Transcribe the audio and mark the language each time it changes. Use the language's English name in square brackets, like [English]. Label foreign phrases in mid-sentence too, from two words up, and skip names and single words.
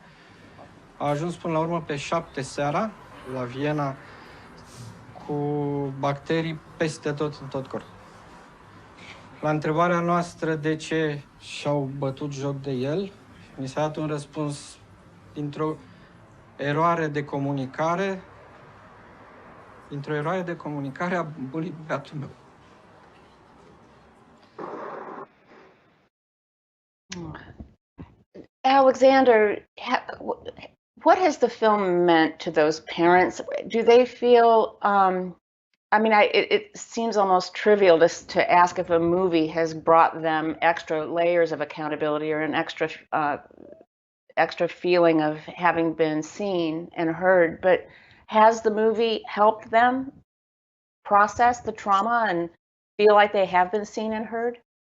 [Romanian] A ajuns până la urmă pe 7 seara la Viena cu bacterii peste tot, în tot corpul. La întrebarea noastră de ce și-au bătut joc de el, mi s-a dat un răspuns dintr-o eroare de comunicare, a băiatul meu. [English] Alexander, what has the film meant to those parents? Do they feel, I mean, it seems almost trivial to ask if a movie has brought them extra layers of accountability or an extra feeling of having been seen and heard, but has the movie helped them process the trauma and feel like they have been seen and heard?